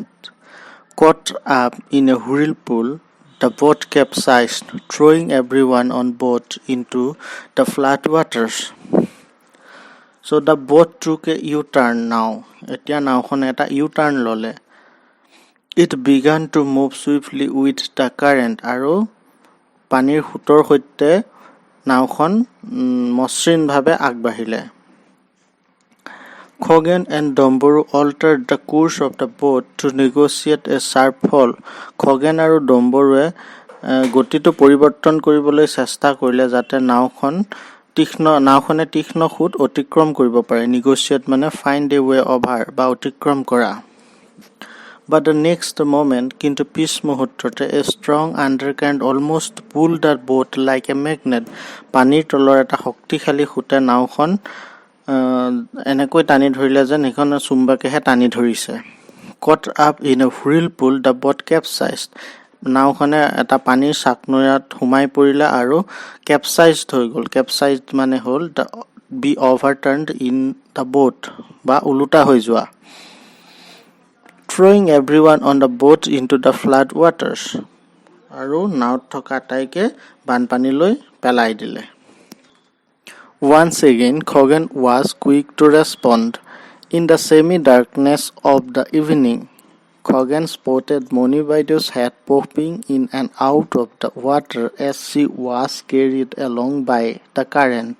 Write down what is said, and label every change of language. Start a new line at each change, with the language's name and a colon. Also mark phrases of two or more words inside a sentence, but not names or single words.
English: Caught up in a whirlpool, the boat capsized, throwing everyone on board into the flood waters. So the boat took a U-turn now.
Assamese: এতিয়া নাওখন এটা U-turn ল'লে.
English: It began to move swiftly with the current.
Assamese: আৰু পানীৰ সোঁতৰ সৈতে নাওখন মসৃণভাৱে আগবাঢ়িলে.
English: Khoghen and Domboru altered the course of the boat to negotiate a sharp fall.
Assamese: Khoghen আৰু ডম্বৰুৱে গতিটো পৰিৱৰ্তন কৰিবলৈ চেষ্টা কৰিলে যাতে নাওখনে তীক্ষ্ণ সোঁত অতিক্ৰম কৰিব পাৰে.
English: Negotiate মানে find a way over
Assamese: বা অতিক্ৰম কৰা.
English: But the next moment,
Assamese: কিন্তু পিছ মুহূৰ্ততে
English: a strong undercurrent almost pulled the boat like a magnet.
Assamese: পানীৰ তলৰ এটা শক্তিশালী সোঁতে নাওখন এনেকৈ টানি ধৰিলে যেন সেইখন চুম্বাকেহে টানি ধৰিছে.
English: Caught up in a whirlpool, the boat capsized.
Assamese: নাওখনে এটা পানীৰ চাকনৈয়াত সোমাই পৰিলে আৰু capsized হৈ গ'ল. Capsized মানে হ'ল
English: be overturned in the boat
Assamese: বা ওলোটা হৈ যোৱা.
English: Throwing everyone on the boat into the flood waters.
Assamese: আৰু নাওত থকা আটাইকে বানপানীলৈ পেলাই দিলে.
English: Once again, Khoghen was quick to respond. In the semi-darkness of the evening, Khoghen spotted Moni Baidu's head popping in and out of the water as she was carried along by the current.